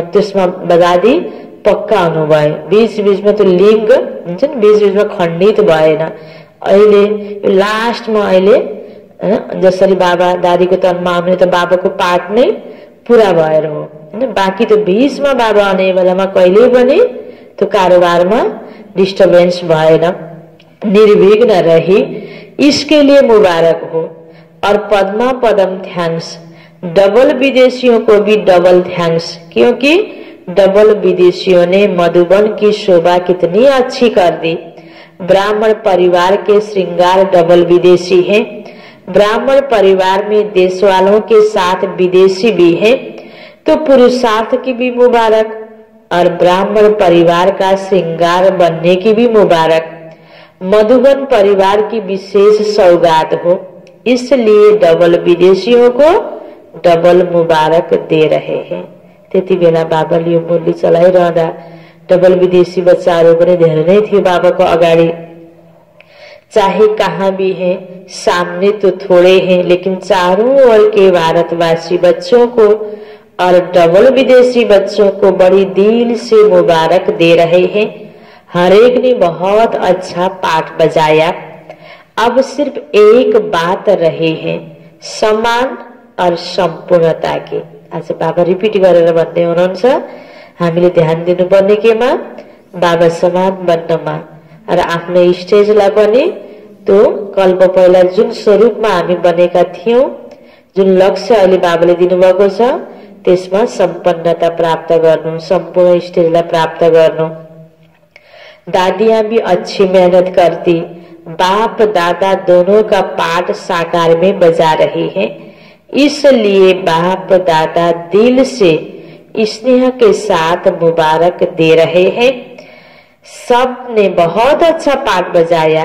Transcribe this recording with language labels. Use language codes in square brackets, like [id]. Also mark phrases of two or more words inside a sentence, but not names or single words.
[ne] त्यसमा दादी पक्का हुनुभयो। बीचबीचमा त्यो लिङ्ग हुन्छ नि बीचबीचमा खण्डित भएन। अहिले यो लास्टमा अहिले जसरी बाबा दादीको तनमा आउने त बाबाको पाठ नै पूरा भएर हो हैन। बाँकी त बीचमा बाबा आउने बेलामा कहिले पनि त्यो कारोबारमा डिस्टर्बेंस भएन, निर्विघ्न रही। [hi] इसके लिए मुबारक हो। और पद्मा पदम थैंक्स। डबल विदेशियों को भी डबल थैंक्स, क्योंकि डबल विदेशियों ने मधुबन की शोभा कितनी अच्छी कर दी। ब्राह्मण परिवार के श्रृंगार डबल विदेशी हैं। ब्राह्मण परिवार में देश वालों के साथ विदेशी भी हैं, तो पुरुषार्थ की भी मुबारक और ब्राह्मण परिवार का श्रृंगार बनने की भी मुबारक। मधुबन परिवार की विशेष सौगात हो, इसलिए डबल विदेशियों को डबल मुबारक दे रहे हैं। [ne] त्यति बेला बाबाले यो मुरली चलाइरहँदा डबल विदेशी बच्चाहरू पनि धेरै नै थियो बाबाको अगाडि। [hi] चाहे कहाँ भी हैं, सामने तो थोड़े हैं, लेकिन चारों ओर के भारतवासी बच्चों को और डबल विदेशी बच्चों को बड़ी दिल से मुबारक दे रहे हैं। हर एक ने बहुत अच्छा पाठ बजाया। अब सिर्फ एक बात रहे हैं, समान और सम्पूर्णता की। [ne] आज बाबा रिपिट गरेर भन्दै हुनुहुन्छ हामीले ध्यान दिनुपर्ने केमा? बाबा समान बन्नमा र आफ्नो स्टेजलाई पनि त्यो कल्प पहिला जुन स्वरूपमा हामी बनेका थियौं, जुन लक्ष्य अहिले बाबाले दिनुभएको छ त्यसमा सम्पन्नता प्राप्त गर्नु, सम्पूर्ण स्टेजलाई प्राप्त गर्नु। [hi] दादियां भी अच्छी मेहनत करती, बाप दादा दोनों का पाठ साकार में बजा रहे हैं। इसलिए बाप दादा दिल से स्नेह के साथ मुबारक दे रहे हैं। सब ने बहुत अच्छा पाठ बजाया।